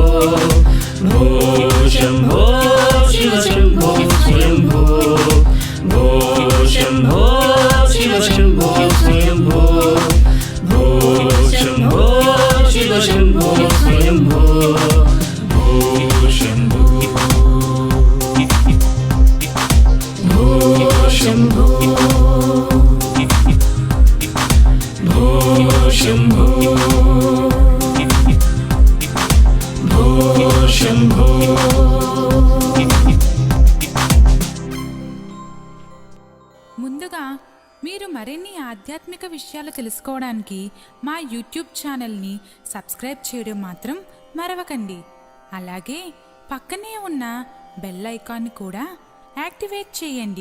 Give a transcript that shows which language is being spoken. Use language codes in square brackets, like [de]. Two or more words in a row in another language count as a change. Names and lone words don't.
[sa] भो शंभो शिव शंभो स्वयंभो भो शंभो शिव शंभो स्वयंभो भो शंभो शिव शंभो स्वयंभो भो शंभो भो शंभो भो शंभो भो शंभो [te] ముందుగా మీరు మరిన్ని ఆధ్యాత్మిక విషయాలు తెలుసుకోవడానికి మా యూట్యూబ్ ఛానల్ని సబ్స్క్రైబ్ చేయడం మాత్రం మరవకండి. అలాగే పక్కనే ఉన్న బెల్ ఐకాన్ని కూడా యాక్టివేట్ చేయండి.